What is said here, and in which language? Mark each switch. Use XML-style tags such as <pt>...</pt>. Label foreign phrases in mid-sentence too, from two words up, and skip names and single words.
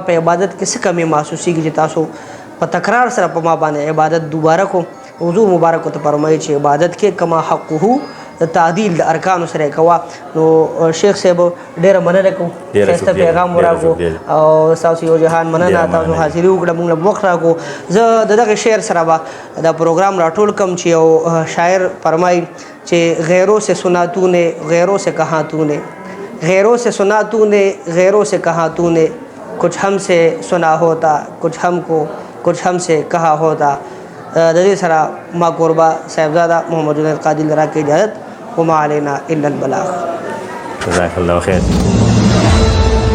<ps>په عبادت کې څه کمی محسوسېږي چې تاسو په تکرار سره په ما باندې عبادت دوباره کوم حضور مبارک ورته فرمایي چې عبادت کې کما حقه د تعدیل د ارکانو سره کوه نو شیخ صاحب ډېره مننه کوم ښایسته پیغام وراکړو او ستاسو یو جهان مننه تاسو حاضري وکړه موږ له وخت راکړو زه د دغه شعر سره به دا پروګرام راټول کړم چې یو شاعر فرمایي چې</ps> <ur>غیروں سے سنا تو نے غیروں سے کہا تو نے غیروں سے سنا تو نے غیروں سے کہا تو نے کچھ ہم سے سنا ہوتا کچھ ہم کو کچھ ہم سے کہا ہوتا</ur> <ps>د دې سره ما قربا صاحبزاده محمد جنید قادری لرا کې اجازت</ps> <ar>وما علینا الا البلاغ جزاک الله خیر</ar>